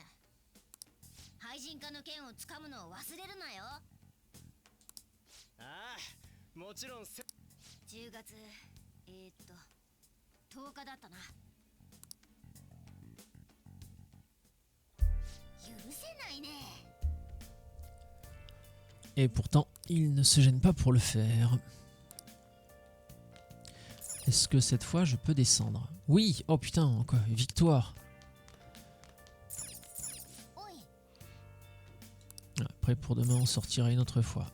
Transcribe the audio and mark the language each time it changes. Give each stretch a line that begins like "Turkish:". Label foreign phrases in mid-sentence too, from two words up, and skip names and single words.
Japanese: 廃人化の剣をつかむのを忘れるなよ。ああ、もちろん。 10月10日だったな。許せないね。
French: Et pourtant, il ne se gêne pas pour le faire. Est-ce que cette fois je peux descendre? Oui, oh putain, quoi, victoire. Après pour demain on sortira une autre fois.